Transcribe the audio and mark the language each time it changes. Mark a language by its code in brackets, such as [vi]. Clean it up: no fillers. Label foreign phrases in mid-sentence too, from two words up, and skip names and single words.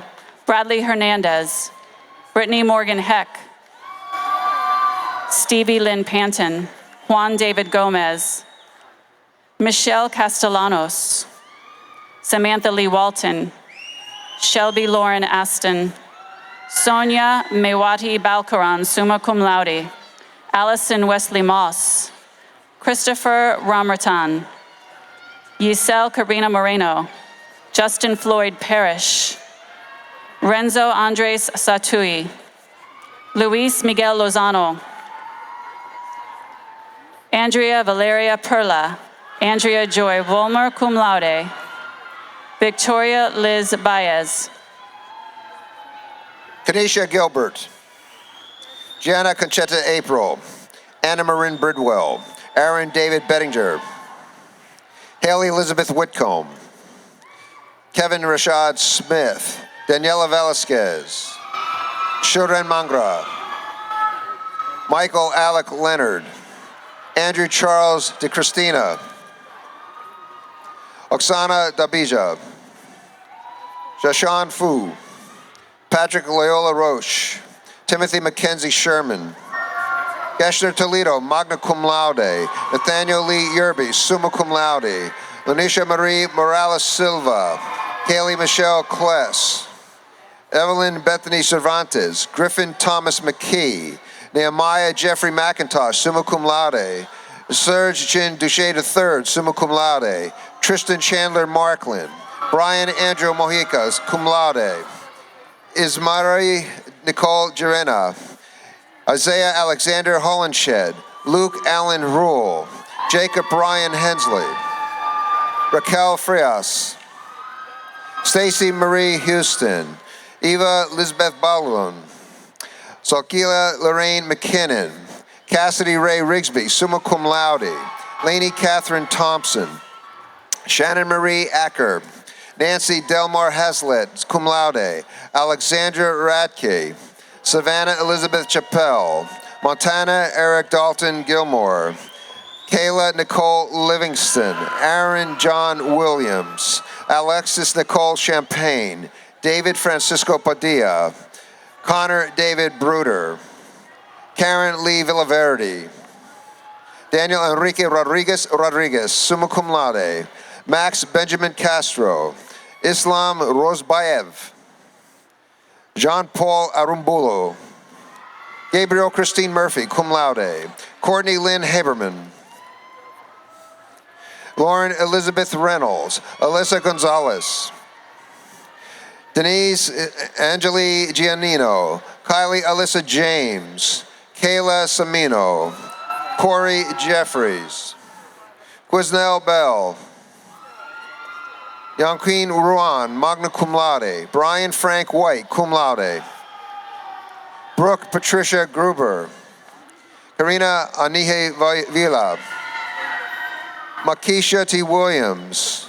[en] Bradley Hernandez. Brittany Morgan Heck. Stevie Lynn Panton. Juan David Gomez. Michelle Castellanos. Samantha Lee Walton. Shelby Lauren Aston. Sonia Mewati Balkaran, [la] summa cum laude. [en] Allison Wesley Moss. Christopher Ramertan. Yisel Karina Moreno. Justin Floyd Parrish. Renzo Andres Satui. Luis Miguel Lozano. Andrea Valeria Perla. Andrea Joy Volmer, [la] cum laude. [en] Victoria Liz Baez. Kanisha Gilbert. Gianna Conchetta April. Anna Marin Bridwell. Aaron David Bettinger. Haley Elizabeth Whitcomb. Kevin Rashad Smith. Daniela Velasquez. Shuren Mangra. Michael Alec Leonard. Andrew Charles De Cristina. Oksana Dabija. Shashan Fu. Patrick Loyola Roche. Timothy Mackenzie Sherman. Geshner Toledo, [la] magna cum laude. [en] Nathaniel Lee Yerby, [la] summa cum laude. [en] Lanisha Marie Morales Silva. Kaylee Michelle Kless. Evelyn Bethany Cervantes. Griffin Thomas McKee. Nehemiah Jeffrey McIntosh, [la] summa cum laude. [en] Serge Chin Duche III, [la] summa cum laude. [en] Tristan Chandler Markland. Brian Andrew Mojica, [la] cum laude. [en] Ismari Nicole Gerena. Isaiah Alexander Hollenshed. Luke Allen Rule. Jacob Ryan Hensley. Raquel Frias. Stacy Marie Houston. Eva Lisbeth Balun. Salkila Lorraine McKinnon. Cassidy Ray Rigsby, [la] summa cum laude. [en] Lainey Catherine Thompson. Shannon Marie Acker. Nancy Delmar Haslett, [la] cum laude. [en] Alexandra Radke. Savannah Elizabeth Chappelle. Montana Eric Dalton Gilmore. Kayla Nicole Livingston. Aaron John Williams. Alexis Nicole Champagne. David Francisco Padilla. Connor David Bruder. Karen Lee Villaverde. Daniel Enrique Rodriguez, [la] summa cum laude. [en] Max Benjamin Castro. Islam Rozbaev. Jean-Paul Arumbulo. Gabriel Christine Murphy, [la] cum laude. [en] Courtney Lynn Haberman. Lauren Elizabeth Reynolds. Alyssa Gonzalez. Denise Angeli Giannino. Kylie Alyssa James. Kayla Samino. Corey Jeffries. Quiznell Bell. Yanqueen Ruan, [la] magna cum laude. [en] Brian Frank White, [la] cum laude. [en] Brooke Patricia Gruber. Karina Anihe Vila. Makisha T. Williams.